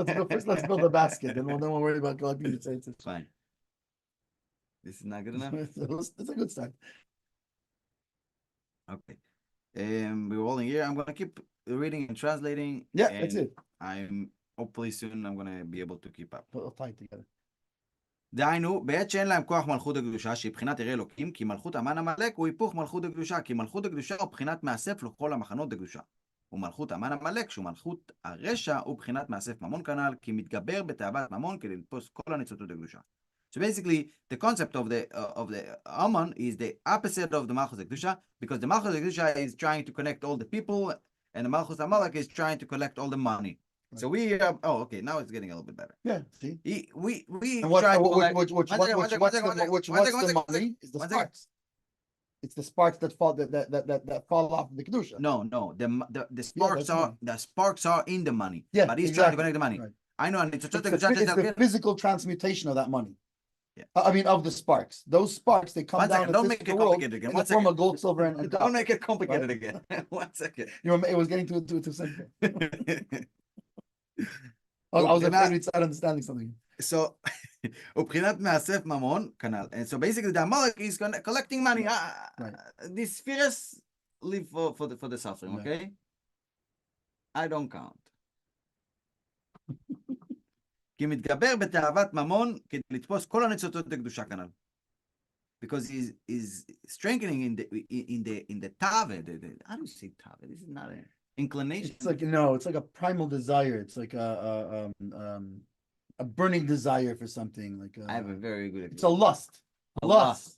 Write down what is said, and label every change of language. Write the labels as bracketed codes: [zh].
[en] First, let's build a basket, then we'll worry about collecting the tzitzis. Fine. This is not good enough. It's a good start. Okay. We're rolling here. I'm gonna keep reading and translating. Yeah, that's it. Hopefully soon I'm gonna be able to keep up. We'll tie it together. [he] דהיינו, בעת שאין להם כוח מלכות הקדושה, שהיא בחינת ירא אלוקים, כי מלכות המן עמלק הוא היפוך מלכות הקדושה, כי מלכות הקדושה הוא בחינת מאסף לכל המחנות הקדושה. ומלכות המן עמלק, שהוא מלכות הרשע, הוא בחינת מאסף ממון כנ"ל, כי מתגבר בתאוות ממון כדי לתפוס כל הניצוצות הקדושה. [en] So basically, the concept of the Aman is the opposite of the Malchus Kedusha, because the Malchus Kedusha is trying to connect all the people, and the Malchus Amalek is trying to collect all the money. Right. So we okay, now it's getting a little bit better. Yeah, see? We try to collect... What's the money is the sparks. It's the sparks that fall off the Kedusha. No, the sparks are in the money. Yeah, but he's trying to connect the money. Right. I know, and it's the physical transmutation of that money. Yeah. I mean, of the sparks. Those sparks, they come down don't make it complicated again. In the form of gold, silver, and don't make it complicated again. 1 second. It was getting too simple. I was afraid we'd start understanding something. [he] So, ובחינת מאסף ממון, כנ"ל. [en] And so basically, the Amalek is collecting money. Right. These spheres live for the suffering, okay? I don't count. [he] כי מתגבר בתאוות ממון כדי לתפוס כל הניצוצות הקדושה כנ"ל. [en] Because he's strengthening in the tave. How do you say tave? This is not an inclination. It's like it's like a primal desire. It's like a burning desire for something. Like I have a very good. It's a lust. A lust.